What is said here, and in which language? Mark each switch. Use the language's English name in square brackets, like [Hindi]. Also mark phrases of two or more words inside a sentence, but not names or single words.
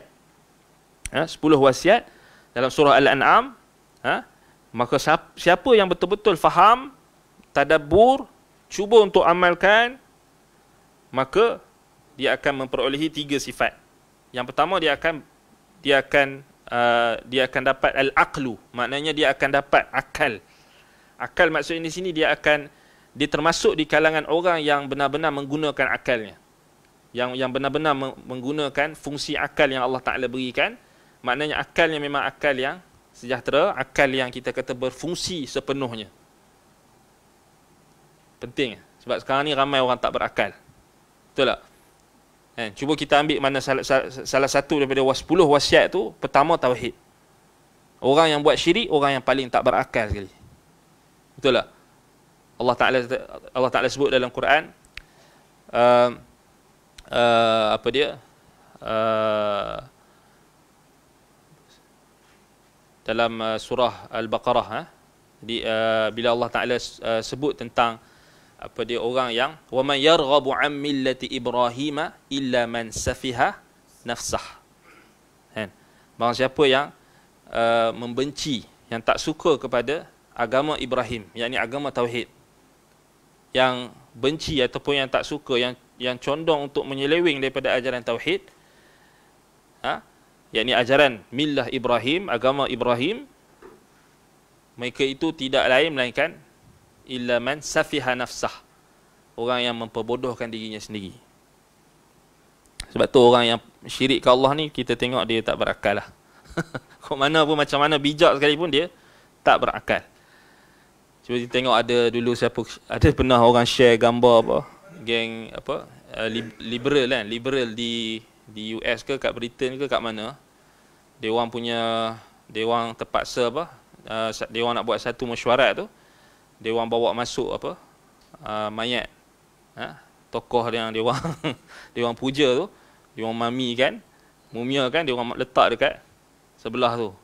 [Malay] 10 wasiat dalam surah Al-An'am. Maka siapa yang betul-betul faham, tadabbur, cuba untuk amalkan, maka dia akan memperolehi 3 sifat. Yang pertama, dia akan dapat al-aqlu, maknanya dia akan dapat akal. Akal maksudnya di sini dia termasuk di kalangan orang yang benar-benar menggunakan akalnya. Yang benar-benar menggunakan fungsi akal yang Allah Taala berikan. Maknanya akalnya memang akal yang sejahtera, akal yang kita kata berfungsi sepenuhnya. Penting, sebab sekarang ni ramai orang tak berakal. Betul tak? Cuba kita ambil mana salah satu daripada 10 wasiat tu. Pertama, tauhid. Orang yang buat syirik, orang yang paling tak berakal sekali. Betul tak? Allah Ta'ala sebut dalam Quran, dalam surah Al-Baqarah, bila Allah Ta'ala sebut tentang orang yang [Arabic] ومن يرغب عن ملة إبراهيم إلا من سفه نفسه. [Malay] Barang siapa yang membenci, yang tak suka kepada agama Ibrahim, yakni agama tauhid, yang benci ataupun yang tak suka, yang condong untuk menyeleweng daripada ajaran tauhid, yakni ajaran millah Ibrahim, agama Ibrahim, mereka itu tidak lain melainkan [Arabic] إلا من سفه نفسه, [Malay] orang yang memperbodohkan dirinya sendiri. Sebab tu orang yang syirik ke Allah ni, kita tengok dia tak berakal lah. Kok mana pun, macam mana bijak sekalipun, dia tak berakal. Cuba kita tengok, ada pernah orang share gambar geng liberal kan, liberal di US ke kat Britain ke kat mana, dia orang terpaksa dia orang nak buat satu mesyuarat tu, dia orang bawa masuk mayat tokoh yang dia orang puja tu, dia orang mumia kan, dia orang letak dekat sebelah tu.